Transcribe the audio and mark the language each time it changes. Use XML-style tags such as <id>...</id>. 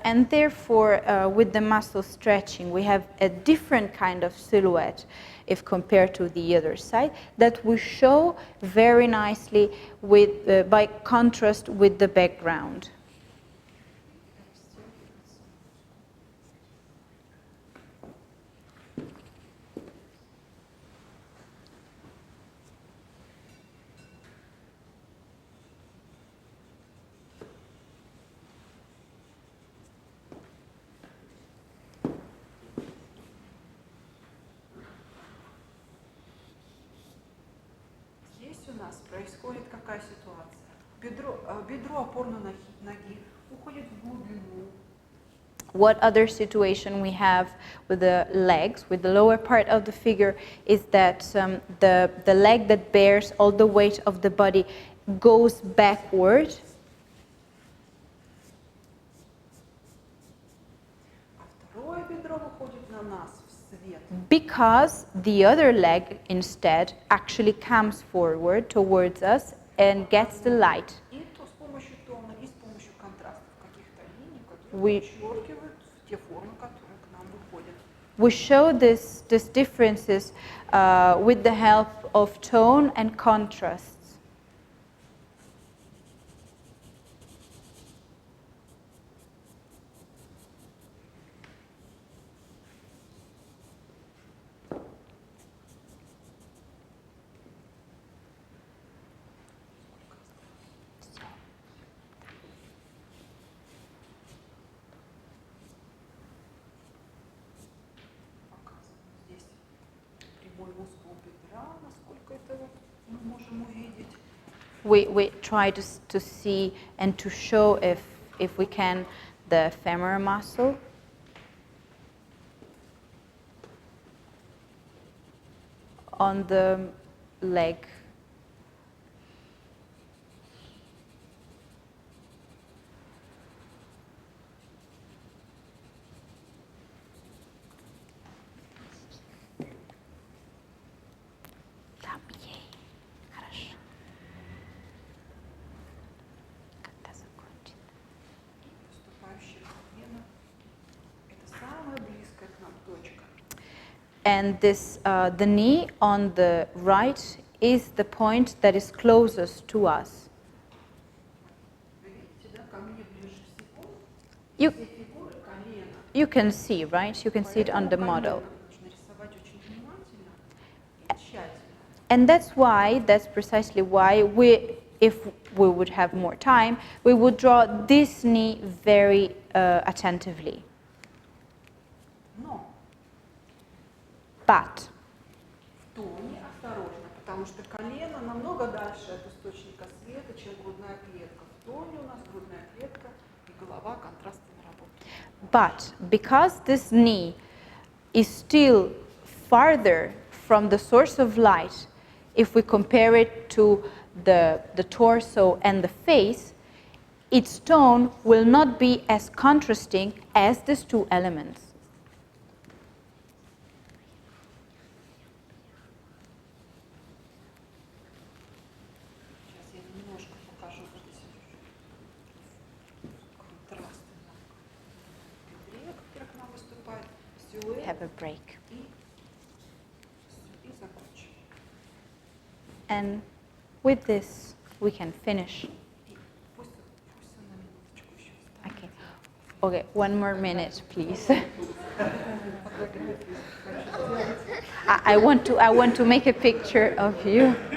<en>And therefore, with the muscle stretching, we have a different kind of silhouette if compared to the other side that we show very nicely with, by contrast with the background.</en> <ru>Здесь у нас происходит какая ситуация? Бедро опорной ноги уходит в глубину.</ru> <en>What other situation we have with the legs, with the lower part of the figure, is that the leg that bears all the weight of the body goes backward,</en> <ru>А второе бедро выходит на нас в свет.</ru> <en>because the other leg instead actually comes forward towards us and gets the light.</en> <ru>И то с помощью тона, и с помощью контрастов каких-то линий, которые подчеркивают те формы, которые к нам выходят.</ru> <en>We show these differences with the help of tone and contrasts.</en> <ru>Показываем здесь прямой мускул бедра, насколько это вот мы можем увидеть.</ru> <en>We try to see and to show if we can the femoral muscle. On the leg.</en> <ru>Там ей. Хорошо. Когда закончит? Выступающая колено – это самая близкая к нам точка.</ru> <en>And this, the knee on the right is the point that is closest to us.</en> <ru>Вы видите, да, ко мне ближе всего</ru> <en>You,</en> <ru>все фигуры колена.</ru> <en>you can see, right? You can see it on the</en> <ru>Поэтому</ru> <en>model.</en> <ru>колено нужно рисовать очень внимательно и тщательно. And that's precisely why if we would have more time, we would draw this knee very attentively. Но</ru> <en>But</en> <ru>в тоне осторожно, потому что колено намного дальше от источника света, чем грудная клетка. В тоне у нас грудная клетка и голова контрастами работают.</ru> <en>because this knee is still farther from the source of light, if we compare it to the torso and the face, its tone will not be as contrasting as these two elements.</en> <ru>Сейчас я немножко покажу вот эти контрасты на бедре, которые к нам выступают, силуэт</ru> <en>Have a break.</en> <ru>и закончим.</ru> <en>And with this, we can finish.</en> <ru>И пусть он на минуточку еще останется.</ru> <en>Okay. Okay, one more minute, please. I want to make a picture of you.</en>